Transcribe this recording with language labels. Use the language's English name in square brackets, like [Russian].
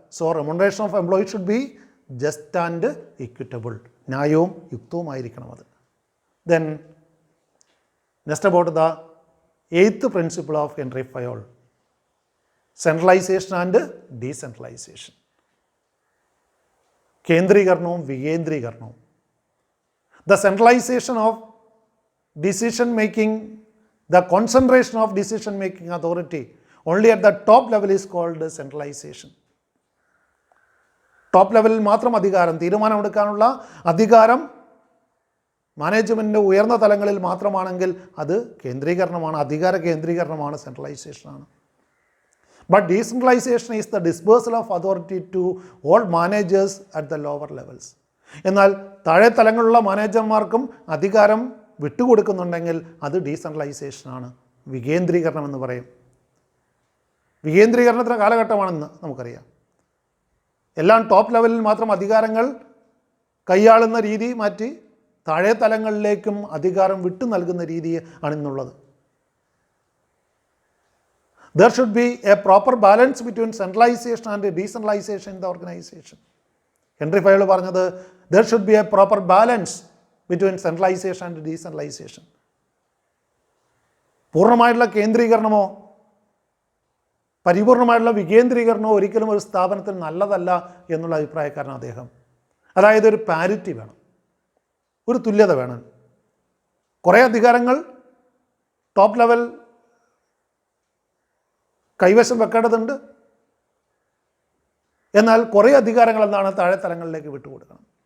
[English] So remuneration of employees should be just and equitable. [Malayalam] ന്യായവും യുക്തവുമായിരിക്കണം അത്. [English] Then next about the 8th principle of Henri Fayol, centralization and decentralization. [Malayalam] കേന്ദ്രീകരണവും വികേന്ദ്രീകരണവും. [English] The centralization of decision making, the concentration of decision making authority only at the top level is called centralization. [Malayalam] Top ലെവലിൽ മാത്രം അധികാരം, തീരുമാനമെടുക്കാനുള്ള അധികാരം മാനേജ്മെൻറ്റിൻ്റെ ഉയർന്ന തലങ്ങളിൽ മാത്രമാണെങ്കിൽ അത് കേന്ദ്രീകരണമാണ്, അധികാര കേന്ദ്രീകരണമാണ്, സെൻട്രലൈസേഷനാണ്. [English] But decentralization is the dispersal of authority to all managers at the lower levels. [Malayalam] എന്നാൽ താഴെ തലങ്ങളിലുള്ള മാനേജർമാർക്കും അധികാരം വിട്ടുകൊടുക്കുന്നുണ്ടെങ്കിൽ അത് ഡീസെൻട്രലൈസേഷനാണ്, വികേന്ദ്രീകരണം എന്ന് പറയും. വികേന്ദ്രീകരണത്തിൻ്റെ കാലഘട്ടമാണെന്ന് നമുക്കറിയാം. എല്ലാം ടോപ്പ് ലെവലിൽ മാത്രം അധികാരങ്ങൾ കൈയാളുന്ന രീതി മാറ്റി താഴെ തലങ്ങളിലേക്കും അധികാരം വിട്ടു നൽകുന്ന രീതി ആണ് ഇന്നുള്ളത്. [English] There should be a proper balance between centralization and decentralization in the organization. Henri Fayol [Malayalam] പറഞ്ഞത് [English] there should be a proper balance between centralization and decentralization. [Malayalam] പൂർണ്ണമായിട്ടുള്ള കേന്ദ്രീകരണമോ പരിപൂർണമായിട്ടുള്ള വികേന്ദ്രീകരണമോ ഒരിക്കലും ഒരു സ്ഥാപനത്തിന് നല്ലതല്ല എന്നുള്ള അഭിപ്രായക്കാരനാണ് അദ്ദേഹം. അതായത് ഒരു പാരിറ്റി വേണം, ഒരു തുല്യത വേണം. കുറേ അധികാരങ്ങൾ ടോപ്പ് ലെവൽ കൈവശം വെക്കേണ്ടതുണ്ട്, എന്നാൽ കുറേ അധികാരങ്ങൾ എന്താണ് താഴെ തലങ്ങളിലേക്ക് വിട്ടുകൊടുക്കണം.